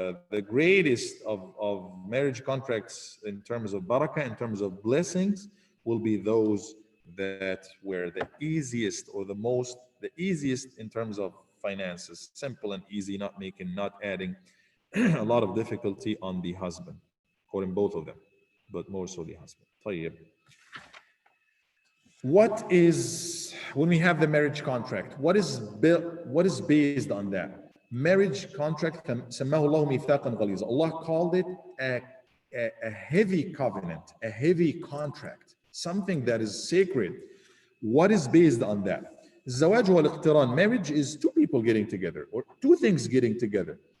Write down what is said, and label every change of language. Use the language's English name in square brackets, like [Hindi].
[English] The greatest of marriage contracts in terms of barakah, in terms of blessings, will be those that were the easiest, or the easiest in terms of finances, simple and easy, not adding a lot of difficulty on the husband, or in both of them, but more so the husband. [Arabic] طيب. [English] What is, when we have the marriage contract, what is based on that? Marriage contract, [Arabic] سماه الله ميثاقا غليظا. [English] Allah called it a heavy covenant, a heavy contract, something that is sacred. What is based on that? [Arabic] الزواج والاقتران. [English] Marriage is two people getting together, or two things getting together.